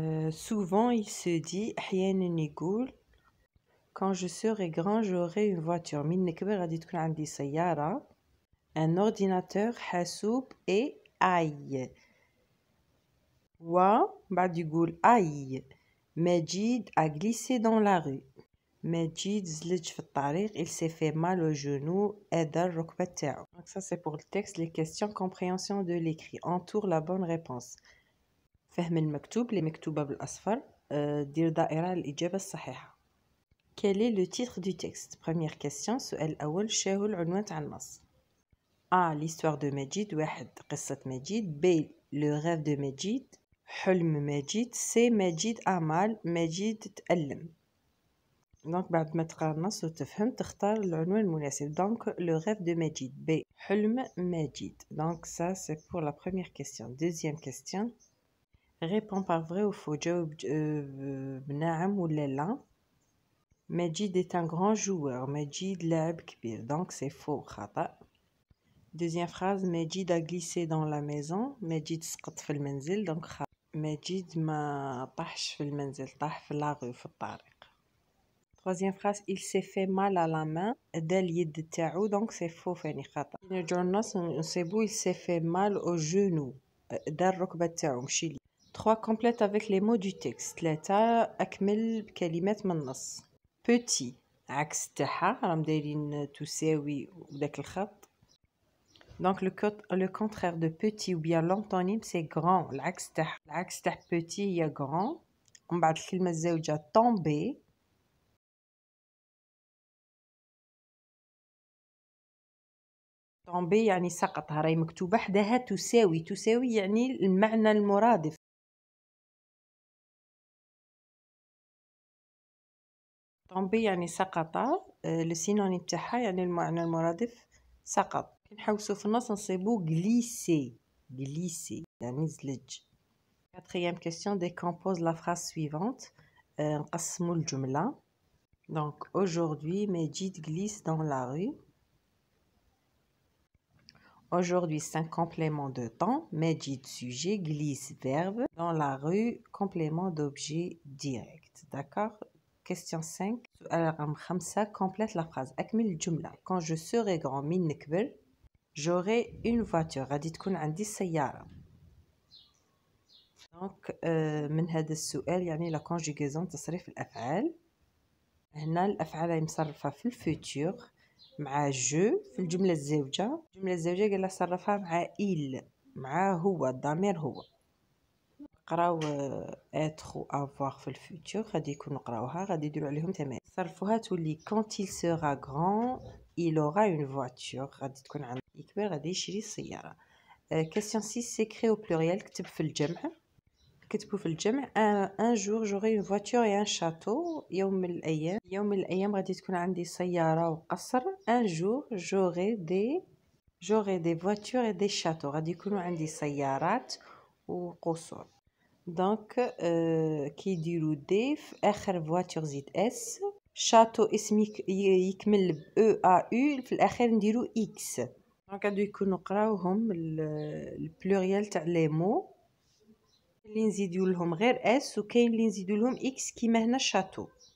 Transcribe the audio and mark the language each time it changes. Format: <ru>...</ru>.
<fr>Souvent, il se dit,</fr> <ar>أحيانا يقول,</ar> <fr>quand je serai grand, j'aurai une voiture.</fr> <ar>من نكبر غادي تكون عندي سيارة.</ar> <fr>Un ordinateur, حاسوب et aïe.</fr> <ar>بعد يقول aïe.</ar> <fr>Majid a glissé dans la rue.</fr> <ar>Majid زلج في الطريق.</ar> <fr>Il s'est fait mal au genou.</fr> <ar>أدى الركبة تاعو.</ar> <fr>Donc ça c'est pour le texte. Les questions compréhension de l'écrit. Entoure la bonne réponse.</fr> <ar>فهم المكتوب اللي مكتوبة بالأصفر. دير دائرة الإجابة الصحيحة.</ar> <fr>Quel est le titre du texte? Première question.</fr> <ar>السؤال الأول شاهو العنوان تاع النص.</ar> <fr>A. L'histoire de Majid.</fr> <ar>واحد قصة مجيد.</ar> <fr>B. Le rêve de Majid.</fr> <ar>حلم مجيد. C. مجيد</ar> <fr>a mal.</fr> <ar>مجيد تألم. دونك بعد ما تقرا النص وتفهم تختار العنوان المناسب.</ar> <fr>دونك le rêve de Majid.</fr> <ar>B. حلم مجيد.</ar> <fr>Donc ça c'est pour la première question. Deuxième question. Réponds par vrai ou faux.</fr> <ar>جاوب بنعم ولا لا.</ar> <fr>Majid est un grand joueur.</fr> <ar>Majid لاعب كبير.</ar> <fr>Donc c'est faux. خطأ. Deuxième phrase. Majid a glissé dans la maison.</fr> <ar>Majid سقط في المنزل. Donc خطأ. مجيد ما طاحش في المنزل, طاح في لاغو في الطريق.</ar> <fr>Troisième phrase. Il s'est fait mal à la main.</fr> <ar>دا اليد تاعو.</ar> <fr>Donc c'est faux.</fr> <ar>فاني خطأ. نرجعو للنص نصيبو</ar> <fr>il s'est fait mal au genou.</fr> <ar>دا الركبة تاعو ماشي لي. 3.</ar> <fr>Complète avec les mots du texte.</fr> <ar>3. أكمل بكلمات من النص. Petit. عكس تاعها راهم دايرين تساوي وداك الخط.</ar> <fr>Donc le contraire de petit ou bien l'antonyme c'est grand.</fr> <ar>العكس تاع petit هي grand. ومن بعد الكلمة الزوجة tomber. tomber يعني سقط. راهي مكتوبة حداها تساوي يعني المعنى المرادف. tomber يعني سقط. السينونيم تاعها يعني المعنى المرادف سقط. نحوسو في النص نصيبو glisser يعني زلج.</ar> <fr>Quatrième question. Décompose la phrase suivante.</fr> <ar>نقسمو الجملة.</ar> <fr>Donc aujourd'hui Majid glisse dans la rue. Aujourd'hui c'est un complément de temps. Majid sujet, glisse verbe. Dans la rue complément d'objet direct. D'accord. Question 5.</fr> <ar>سؤال رقم 5.</ar> <fr>Complète la phrase.</fr> <ar>أكمل الجملة.</ar> <fr>Quand je serai grand</fr> <ar>من نكبر</ar> <fr>j'aurai une voiture.</fr> <ar>غادي تكون عندي السيارة. Donc من هذا السؤال يعني la conjugaison تصريف الأفعال. هنا الأفعال هي مصرفة في الفوتور مع جو في الجملة الزوجة. الجملة الزوجة قال صرفها مع إل مع هو الضمير هو. نقراو être و avoir في الفوتور غادي يكون نقراوها غادي يديروا عليهم تمارين. صرفوها تولي</ar> <fr>quand il sera grand il aura une voiture.</fr> <ar>غادي تكون عنده يكبر غادي يشري السيارة.</ar> <fr>question 6. s'écrit au pluriel.</fr> <ar>كتب في الجمع. كتبوا في الجمع</ar> <fr>un jour j'aurai une voiture et un château.</fr> <ar>يوم من الأيام غادي تكون عندي سيارة وقصر.</ar> <fr>un jour j'aurai des voitures et des châteaux.</fr> <ar>غادي يكونوا عندي سيارات وقصور. دونك كيديروا دي في آخر voiture زيد اس. شاتو اسم يكمل ب او ا يو في الأخير نديروا اكس. دونك غادي يكونوا نقراوهم البلوريال تاع لي مو اللي نزيدوا لهم غير اس وكاين اللي نزيدوا لهم اكس كيما هنا شاتو.</ar>